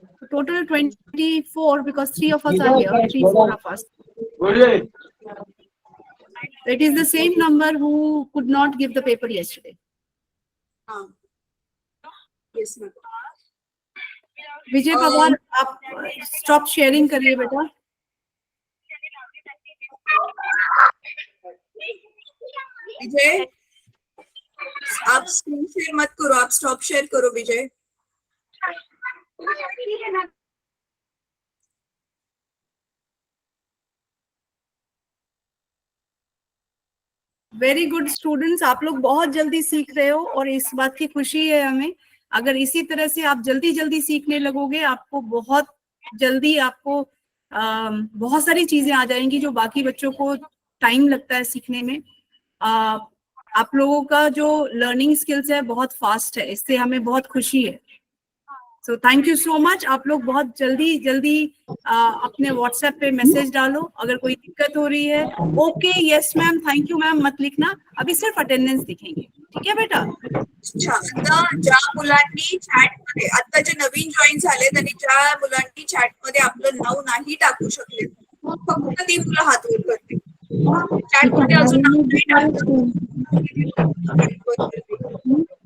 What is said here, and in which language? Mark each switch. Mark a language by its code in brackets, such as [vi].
[en] total 24 because 3 of us are here, 4 of us. It is the same number who could not give the paper yesterday. Yes ma'am. [hi] Vijay Pawar, आप stop sharing करिए बेटा। विजय, आप screen share मत करो, आप stop share करो विजय। Very good students, आप लोग बहुत जल्दी सीख रहे हो और इस बात की खुशी है हमें। अगर इसी तरह से आप जल्दी जल्दी सीखने लगोगे, आपको बहुत जल्दी आपको बहुत सारी चीजें आ जाएंगी जो बाकी बच्चों को टाइम लगता है सीखने में। आप लोगों का जो लर्निंग स्किल्स है बहुत फास्ट है, इससे हमें बहुत खुशी है। [en] So thank you so much. [hi] आप लोग बहुत जल्दी जल्दी अपने व्हाट्सएप पे मैसेज डालो अगर कोई दिक्कत हो रही है। Okay, yes ma'am, thank you ma'am मत लिखना, अभी सिर्फ अटेंडेंस दिखेंगे, ठीक है बेटा। [mr] अच्छा, आता ज्या मुलांनी चॅटमध्ये, आता जे नवीन जॉईन झाले त्यांनी ज्या मुलांनी चॅटमध्ये आपलं नाव नाही टाकू शकले, फक्त ती मुलं हात वर करते। चॅटमध्ये अजून नाव नाही टाकलं।